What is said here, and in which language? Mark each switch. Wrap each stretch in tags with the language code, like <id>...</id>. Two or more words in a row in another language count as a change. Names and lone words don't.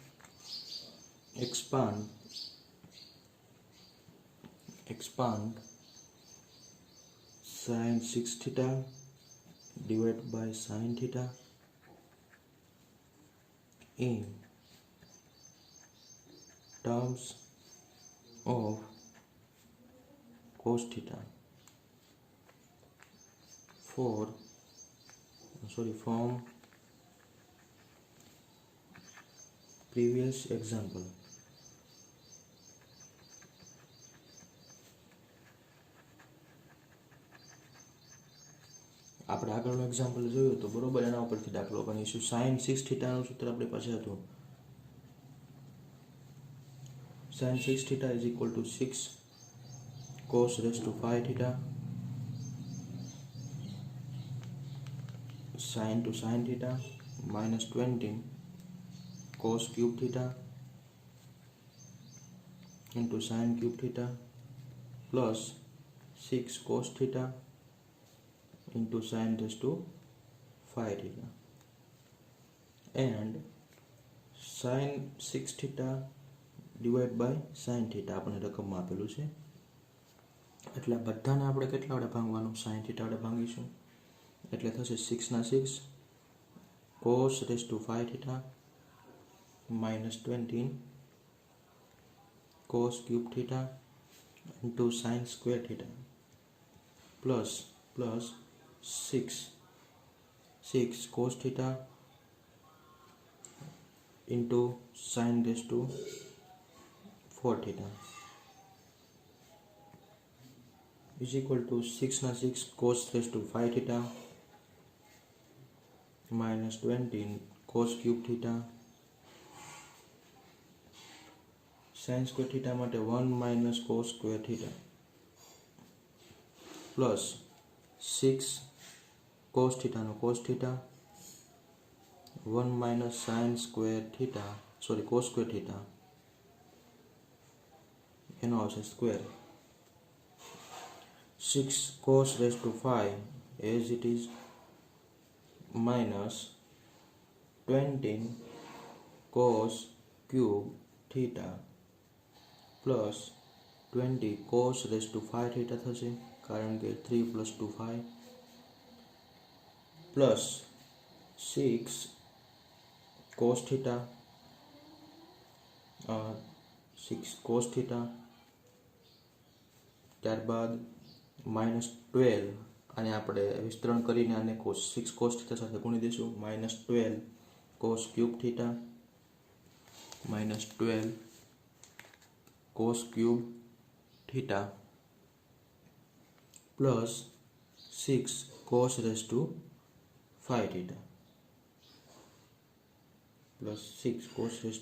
<en>expand sin 6 theta divided by sin theta in terms of cos theta. from previous example.</en> <gu>આપણે આગળનું એક્ઝામ્પલ જોયું તો બરોબર એના ઉપરથી દાખલો ગણીશું. sin 6 થીટાનું સૂત્ર આપણી પાસે હતું.</gu> <en>sin 6 theta is equal to 6 cos raised to 5 theta sin to sin theta minus 20 cos cube theta into sin cube theta plus 6 cos theta into sin raised to 5 theta and sin 6 theta divided by sin theta</en> <gu>આપણે રકમમાં આપેલું છે એટલે બધાને આપણે કેટલા વડે ભાંગવાનું?</gu> <en>sin theta</en> <gu>વડે ભાંગીશું એટલે થશે</gu> <en>6 ના 6 cos raised to 5 theta minus 20 cos cube theta into sin square theta plus 6 cos theta into sin raised to 4 theta is equal to 6 na 6 cos raised to 5 theta minus 20 cos cube theta sin square theta માટે 1 minus cos square theta plus 6 cos theta નો cos theta 1 minus sin square theta cos square theta</en> <gu>એનો આવશે</gu> <en>square 6 cos raised to 5 as it is minus 20 cos cube theta plus 20 cos raised to 5 theta</en> <gu>થશે કારણ કે</gu> <en>3 plus 2 5 plus 6 cos theta 6 cos theta ત્યારબાદ minus 12</en> <gu>આને આપણે વિસ્તરણ કરીને આને</gu> <en>6 cos theta</en> <gu>સાથે ગુણી દઈશું</gu> <en>minus 12 cos cube theta minus 12 cos cube theta plus 6 cos raised to 5 theta plus 6 cos raised</en>